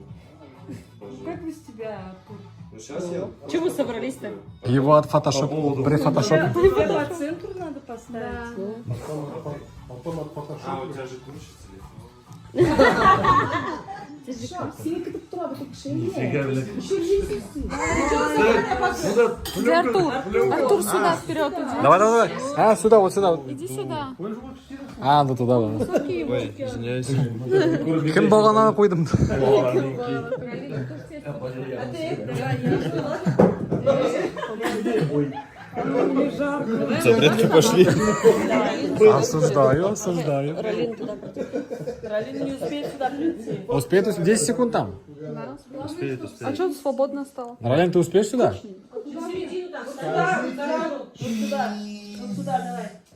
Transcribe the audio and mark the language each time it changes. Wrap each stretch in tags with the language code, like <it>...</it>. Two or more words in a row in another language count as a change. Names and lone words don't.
<ru>Как без тебя? Ну сейчас я... Чего вы собрались-то? Его от фотошопа, при фотошопе. Тебя по центру надо поставить. А, у тебя же ключ телефон.</ru> <kk>Синий катып тұрады, көк шеге.</kk> <ru>Где Артур? Артур, сюда, вперед иди. Давай, давай, давай. А, сюда, вот сюда. Вот. Иди сюда. А, ну туда, да. Ой, извиняюсь.</ru> <kk>Кім бағананы қойдым?</kk> <ru>Запретки пошли. Осуждаю, осуждаю. Ралин не успеет сюда прийти. Успеет 10 секунд там. А что свободно стало? Рален, ты успеешь сюда? В середину там. Вот сюда, давай.</ru>